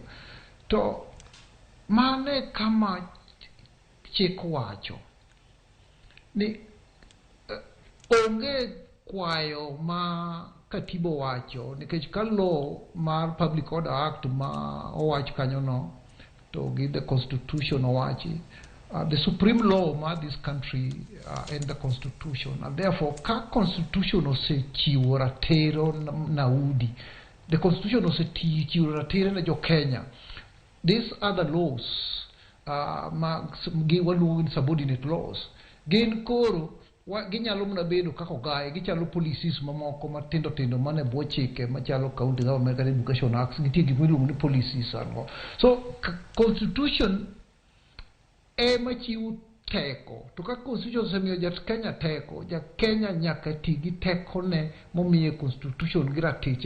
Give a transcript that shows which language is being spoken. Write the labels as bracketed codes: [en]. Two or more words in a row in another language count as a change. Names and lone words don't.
[luo] To mane kama chik wacho ni onge kwayo ma katiba wacho, nikech ka law mar Public Order Act ma owach kanyo no to gi [en] the constitution [luo] owachi, [en] the supreme law of this country and the constitution, and therefore [luo] ka constitution osechiwo ratiro naudi, [en] the constitution [luo] osechiwo ratiro na jo Kenya. [en] These other laws [luo] waluongo ni [en] subordinate laws, [luo] gin koro ginyalo mana bedo kaka ogaye, gichalo policies mamoko matindo tindo mane bwo chike machalo County Government Education Acts, nitie gik miluongo ni policies ango. So constitution ema chiwo teko, to ka constitution osemiyo ja-Kenya teko, ja-Kenya nyaka ti gi teko ne momiye constitution gi ratiche.